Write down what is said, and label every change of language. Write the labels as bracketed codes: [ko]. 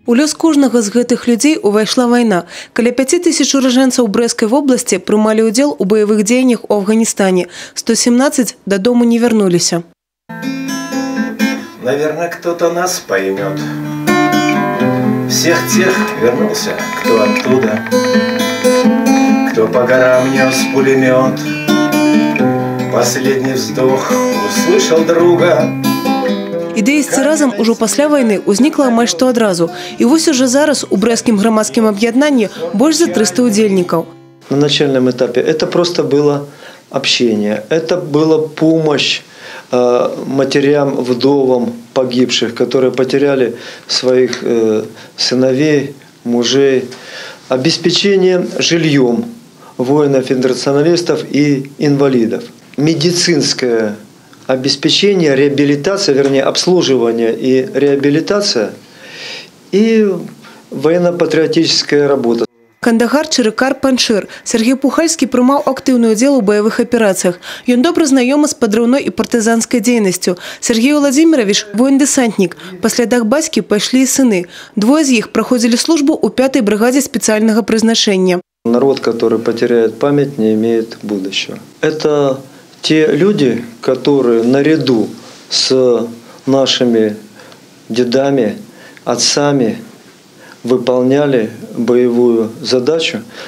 [be] У лёс кожнага з гэтых людзей увайшла вайна. Каля 5000 ураджэнцаў Брэсцкай вобласці прымалі ўдзел у баявых дзеяннях у Афганістане. 117 дадому не вярнуліся. [ru] Наверное, кто-то нас поймет. Всех тех вернулся, кто оттуда, кто по горам нес пулемет. Последний вздох услышал друга. [be] Ідэя ісці разам ужо пасля вайны ўзнікла амаль што адразу. І вось уже зараз у брэсцкім грамадскім аб'яднанні больш за 300 удзельнікаў. [ru] На начальном этапе это просто было общение, это была помощь матерям, вдовам погибших, которые потеряли своих сыновей, мужей, обеспечение жильем воинов-интернационалистов и инвалидов, медицинское обеспечение, реабилитация, вернее, обслуживание и реабилитация, и военно-патриотическая работа. [be] Кандагар, Чырыкар, Паншыр. Сергей Пухальскі прымаў актыўны ўдзел у баявых аперацыях. Ён добра знаёмы з падрыўной і партызанскай дзейнасцю. Сергей Владимирович – воін-дэсантнік. Па слядах бацькі пайшлі і сыны. Двое з іх праходзілі службу ў 5-й брыгадзе спецыяльнага прызначэння. [ru] Народ, который потеряет память, не имеет будущего. Это те люди, которые наряду с нашими дедами, отцами выполняли боевую задачу.